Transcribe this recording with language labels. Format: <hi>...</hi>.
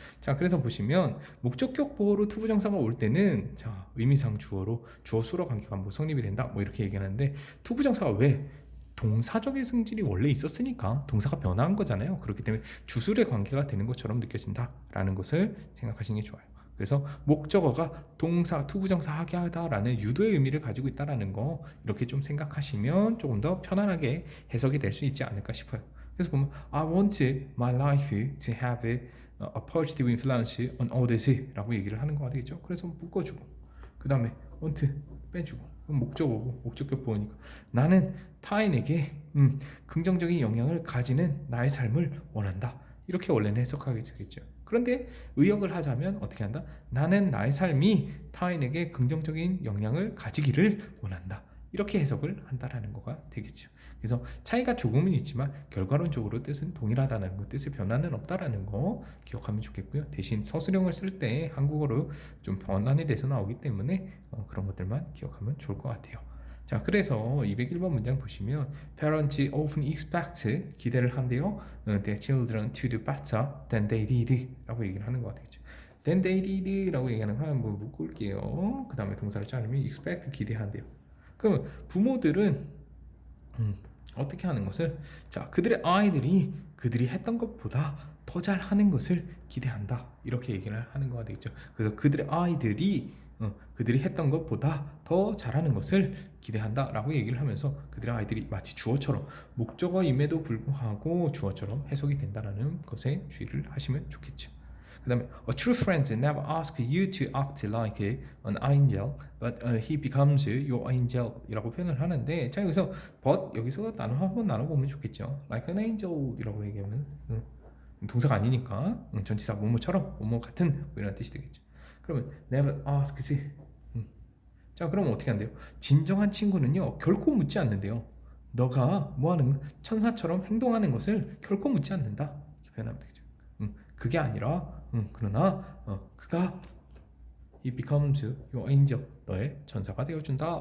<ko>자, 그래서 보시면 목적격 보호로 투부정사가 올 때는 자, 의미상 주어로 주어 수로 관계가 뭐 성립이 된다 뭐 이렇게 얘기하는데, 투부정사가 왜 동사적인 성질이 원래 있었으니까 동사가 변화한 거잖아요. 그렇기 때문에 주술의 관계가 되는 것처럼 느껴진다라는 것을 생각하시는 게 좋아요. 그래서 목적어가 동사, 투부정사 하게 하다라는 유도의 의미를 가지고 있다라는 거 이렇게 좀 생각하시면 조금 더 편안하게 해석이 될 수 있지 않을까 싶어요. 그래서 보면</ko> <en>I want my life to have a positive influence on others</en> <ko>라고 얘기를 하는 거가 되겠죠. 그래서 묶어주고 그 다음에 want 빼주고 목적어고 목적격 보호니까 나는 타인에게 긍정적인 영향을 가지는 나의 삶을 원한다. 이렇게 원래는 해석하게 되겠죠. 그런데 의역을 하자면 어떻게 한다? 나는 나의 삶이 타인에게 긍정적인 영향을 가지기를 원한다. 이렇게 해석을 한다라는 거가 되겠죠. 그래서 차이가 조금은 있지만 결과론적으로 뜻은 동일하다는 거, 뜻의 변화는 없다라는 거 기억하면 좋겠고요. 대신 서술형을 쓸 때 한국어로 좀 변환이 돼서 나오기 때문에 그런 것들만 기억하면 좋을 것 같아요. 자, 그래서 201번 문장 보시면</ko> <en>Parents often expect,</en> <ko>기대를 한대요.</ko> <en>Their children to do better than they did</en> <ko>라고 얘기를 하는 것 같겠죠.</ko> <en>Than they did</en> <ko>라고 얘기하는 거 한번 묶을게요. 그 다음에 동사를 자르면 expect, 기대한대요. 그럼 부모들은 어떻게 하는 것을, 자, 그들의 아이들이 그들이 했던 것보다 더 잘하는 것을 기대한다. 이렇게 얘기를 하는 거가 되겠죠. 그래서 그들의 아이들이 그들이 했던 것보다 더 잘하는 것을 기대한다 라고 얘기를 하면서 그들의 아이들이 마치 주어처럼 목적어임에도 불구하고 주어처럼 해석이 된다는 것에 주의를 하시면 좋겠죠.</ko> <en>그 다음에 A true friend never asks you to act like an angel, but he becomes your angel</en> <ko>이라고 표현을 하는데, 자, 여기서 but 여기서 한번 나눠보면 좋겠죠.</ko> <en>Like an angel</en> <ko>이라고 얘기하면 동사가 아니니까 전치사 뭐뭐처럼 뭐뭐 같은 이런 뜻이 되겠죠. 그러면</ko> <en>never asks.</en> <ko>자, 그러면 어떻게 한대요? 진정한 친구는요 결코 묻지 않는데요. 너가 뭐하는 천사처럼 행동하는 것을 결코 묻지 않는다. 이렇게 표현하면 되겠죠. 그게 아니라 그러나 그가</ko> <en>he becomes your angel,</en> <ko>너의 천사가 되어준다.</ko>